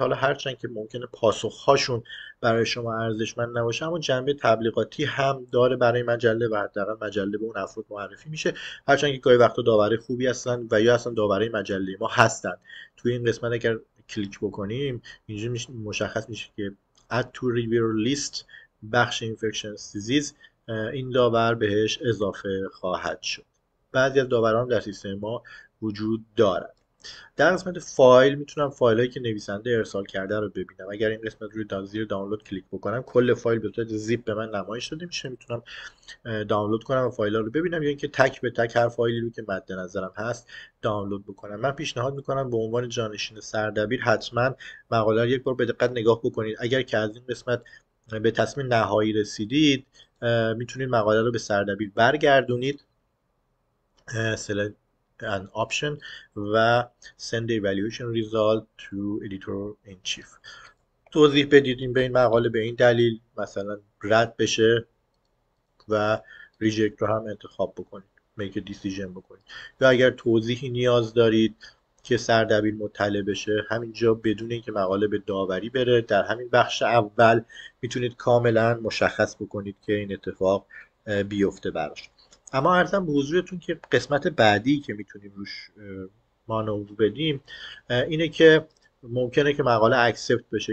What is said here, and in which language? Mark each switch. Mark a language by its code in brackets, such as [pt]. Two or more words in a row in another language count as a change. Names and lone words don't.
[fa] حالا هرچند که ممکنه پاسخهاشون برای شما ارزشمند نباشه، اما جنبه تبلیغاتی هم داره برای مجله و حداقل مجله به اون افراد معرفی میشه. هرچند که گاهی وقتا داورای خوبی هستن و یا اصلا داورای مجله ما هستن. توی این قسمت اگر کلیک بکنیم اینجا مشخص میشه که [en] add to reviewer list [fa] بخش [en] infectious disease، [fa] این داور بهش اضافه خواهد شد. بعضی از داوران در سیستم ما وجود دارد. در قسمت فایل میتونم فایل هایی که نویسنده ارسال کرده رو ببینم. اگر این قسمت روی زیر دانلود کلیک بکنم کل فایل به صورت زیپ به من نمایش داده میشه. میتونم دانلود کنم و فایل ها رو ببینم یا اینکه تک به تک هر فایلی رو که مد نظرم هست دانلود بکنم. من پیشنهاد میکنم به عنوان جانشین سردبیر حتما مقاله رو یک بار به دقت نگاه بکنید. اگر که از این قسمت به تصمیم نهایی رسیدید میتونید مقاله رو به سردبیر برگردونید، [en] select an option و send the evaluation result to editor in chief. [fa] توضیح بدید این به این مقاله به این دلیل مثلا رد بشه و ریجکت رو هم انتخاب بکنید، [en] make a decision [fa] بکنید. یا اگر توضیحی نیاز دارید که سردبیر مطلع بشه، همینجا بدون اینکه مقاله به داوری بره در همین بخش اول میتونید کاملا مشخص بکنید که این اتفاق بیفته براش. اما عرضم به حضورتون که قسمت بعدی که میتونیم روش مانور بدیم اینه که ممکنه که مقاله اکسپت بشه.